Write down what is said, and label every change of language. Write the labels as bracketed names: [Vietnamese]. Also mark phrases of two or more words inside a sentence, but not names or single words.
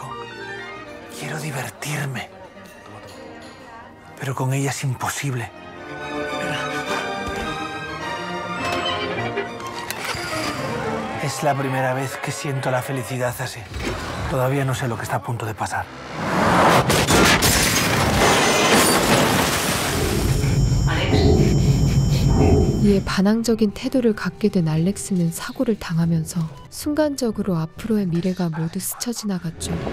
[Spanish] Quiero divertirme. Pero con ella es imposible. Es la primera vez que siento la felicidad así. Todavía no sé lo que está a punto de pasar. [Korean] 이에 반항적인 태도를 갖게 된 알렉스는 사고를 당하면서 순간적으로 앞으로의 미래가 모두 스쳐 지나갔죠.